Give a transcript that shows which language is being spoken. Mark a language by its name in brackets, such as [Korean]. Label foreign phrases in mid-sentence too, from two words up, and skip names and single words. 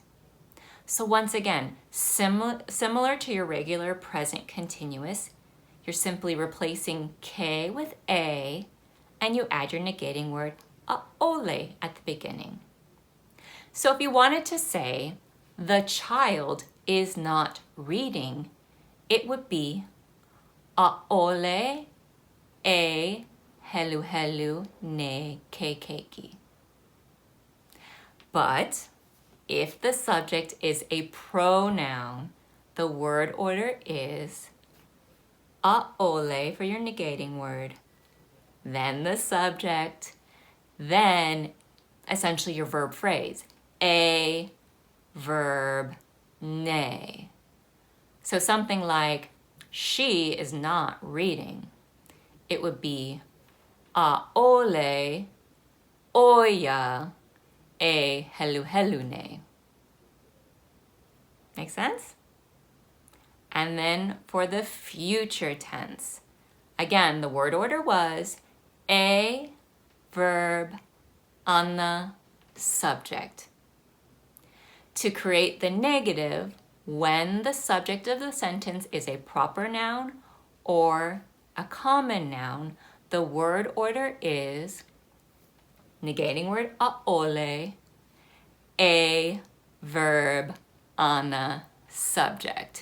[English] So once again, similar to your regular present continuous, you're simply replacing k with a, and you add your negating word a'ole at the beginning. So if you wanted to say, the child is not reading, it would be [Hawaiian] a'ole e helu helu ne kekeiki. [English] But if the subject is a pronoun, the word order is a'ole for your negating word, then the subject, then essentially your verb phrase, a, verb, ne. So something like, she is not reading. It would be [Hawaiian] a'ole oia e helu helu ne. [English] Make sense? And then for the future tense, again, the word order was a, verb, ana, subject. To create the negative, when the subject of the sentence is a proper noun or a common noun, the word order is negating word a'ole, a, verb, ana, subject.